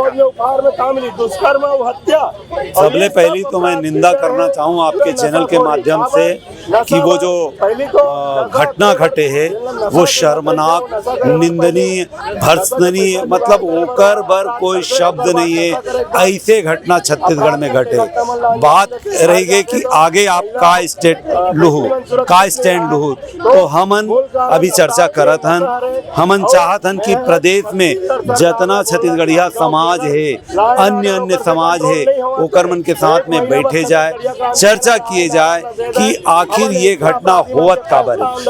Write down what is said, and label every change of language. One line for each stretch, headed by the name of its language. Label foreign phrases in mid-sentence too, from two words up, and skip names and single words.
Chhattisgarhi: सबले पहली तो मैं निंदा करना चाहूँ आपके चैनल के माध्यम से कि वो जो घटना घटे है वो शर्मनाक, निंदनीय, भर्त्सनीय, मतलब ओकर बर कोई शब्द नहीं है। ऐसे घटना छत्तीसगढ़ में घटे। बात रहेगी कि आगे आप का स्टैंड लूँ तो हमन अभी चर्चा करत हन, हमन चाहत हन कि प्रदेश में जितना छत्तीसगढ़िया समाज है, अन्य समाज है, ओकर मन के साथ में बैठे जाए, चर्चा किए जाए कि आखिर आखिर ये घटना होवत काबर है।